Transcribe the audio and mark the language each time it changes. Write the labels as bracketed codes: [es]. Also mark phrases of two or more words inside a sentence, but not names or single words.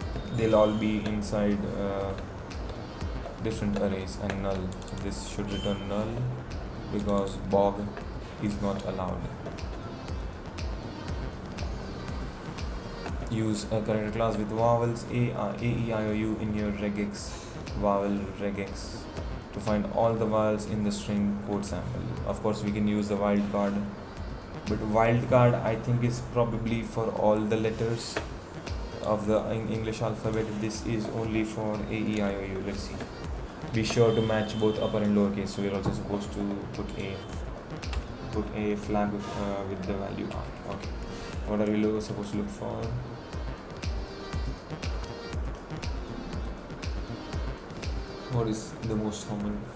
[en] they'll all be inside different arrays and null. So this should return null because bog is not allowed. Use a character class with vowels a, e, I, o, u in your regex vowel regex to find all the vowels in the string code sample. Of course, we can use the wildcard, but wildcard I think is probably for all the letters of the English alphabet. This is only for a, e, I, o, u. Let's see. Be sure to match both upper and lower case. So we're also supposed to put a flag with the value r. Okay. What are we supposed to look for? What is the most common?